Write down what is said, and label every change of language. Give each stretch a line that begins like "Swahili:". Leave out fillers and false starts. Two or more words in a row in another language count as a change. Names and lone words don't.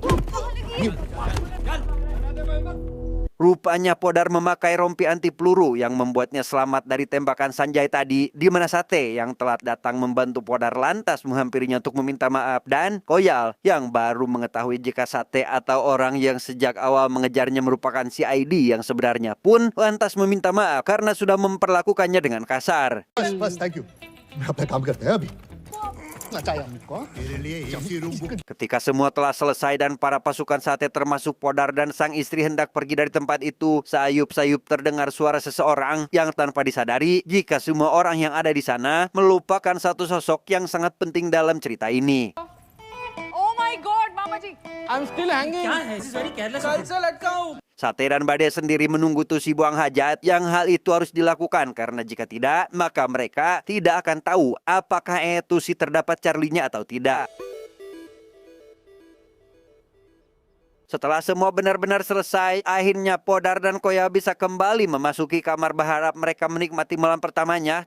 Indonesian: Rupanya Podar memakai rompi anti peluru yang membuatnya selamat dari tembakan Sanjay tadi, di mana Sate yang telat datang membantu Podar lantas menghampirinya untuk meminta maaf, dan Koyal yang baru mengetahui jika Sate atau orang yang sejak awal mengejarnya merupakan CID yang sebenarnya pun lantas meminta maaf karena sudah memperlakukannya dengan kasar.
English: बस thank you.
Hindi: मैं अपना काम करते हैं अभी।
Indonesian: Ketika semua telah selesai dan para pasukan Sate termasuk Podar dan sang istri hendak pergi dari tempat itu, sayup-sayup terdengar suara seseorang yang tanpa disadari jika semua orang yang ada di sana melupakan satu sosok yang sangat penting dalam cerita ini.
English: Oh my God, Mama ji. I'm still hanging.
Hindi: क्या है?
English: This is very careless.
Hindi: कल से लटका हूँ।
Indonesian: Sate dan Bade sendiri menunggu Tusi buang hajat, yang hal itu harus dilakukan karena jika tidak, maka mereka tidak akan tahu apakah Tusi terdapat Charlie-nya atau tidak. Setelah semua benar-benar selesai, akhirnya Podar dan Koya bisa kembali memasuki kamar berharap mereka menikmati malam pertamanya.